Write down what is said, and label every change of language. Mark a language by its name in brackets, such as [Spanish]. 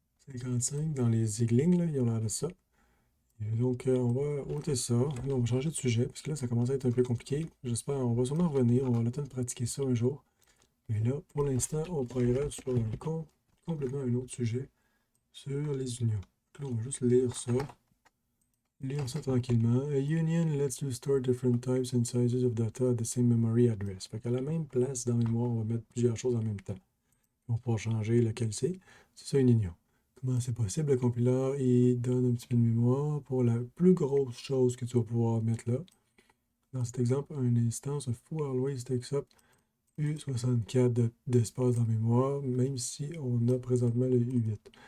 [French] 55 dans les ziglings, là, il y a l'air de ça. Et donc, on va ôter ça. Là, on va changer de sujet, parce que là, ça commence à être un peu compliqué. J'espère, on va sûrement revenir. On va avoir le temps de pratiquer ça un jour. Mais là, pour l'instant, on progresse sur complètement un autre sujet, sur les unions. Donc là, on va juste lire ça tranquillement. [English] A union lets you store different types and sizes of data at the same memory address. [French] Fait qu'à la même place dans la mémoire, on va mettre plusieurs choses en même temps. On va pouvoir changer lequel c'est. C'est ça une union. Comment c'est possible? Le compiler, il donne un petit peu de mémoire pour la plus grosse chose que tu vas pouvoir mettre là. Dans cet exemple, une instance [English] of foo always takes up [French] U64 d'espace dans la mémoire, même si on a présentement le U8.